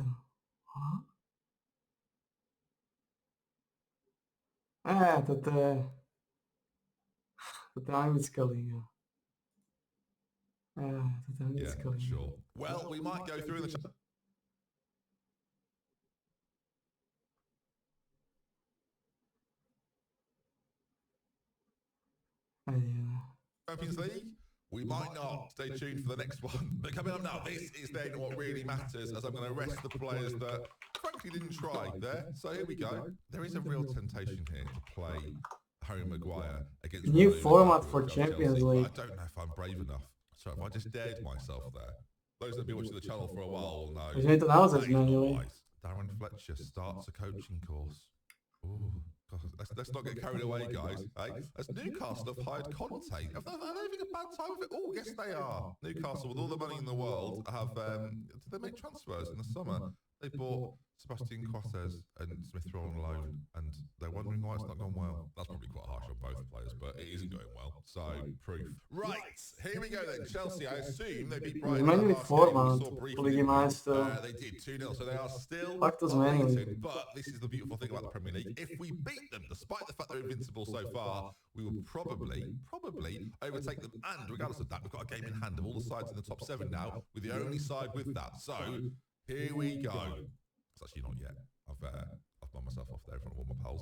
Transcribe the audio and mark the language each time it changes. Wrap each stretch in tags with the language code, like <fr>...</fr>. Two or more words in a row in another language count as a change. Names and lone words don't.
<sk>What? Toto je anglická liga. Toto je anglická</sk> <en>Yeah,</en> <sk>liga.</sk> <en>sure. Well, we might go through in the Champions League. We might not. Stay tuned for the next one. But coming up now, this is then what really matters, as I'm going to rest the players that, frankly, didn't try there. So here we go. There is a real temptation here to play Harry Maguire against New Romelu format Lukaku for of Champions Chelsea, but League. I don't know if I'm brave enough. So if I just dared myself there, those that have been watching the channel for a while will know.</en> <sk>Už mi to naozaj</sk> <en>That is</en> <sk>zmenili.</sk> <en>not wise. Darren Fletcher starts a coaching course. Ooh. God, let's not get carried away, guys. Hey, as Newcastle have hired Conte. Are they having a bad time of it? Oh, yes, they are. Newcastle, with all the money in the world, have did they make transfers in the summer? They bought Sebastian Cortez and Smith Rowe on loan, and they're wondering why it's not gone well. That's probably quite harsh on both players, but it isn't going well. So, proof. Right, here we go then. Chelsea, I assume they beat Brighton.</en> <sk>Zmenili format Ligy majstrov.</sk> <en>They did 2-0, so they are still</en> <sk>Fakt to zmenili.</sk> <en>unbeaten. But this is the beautiful thing about the Premier League. If we beat them, despite the fact they're invincible so far, we will probably overtake them. And regardless of that, we've got a game in hand of all the sides in the top 7 now, with the only side with that. So, here we go. It's actually not yet. I've blown myself off there in front of all my pals.</en>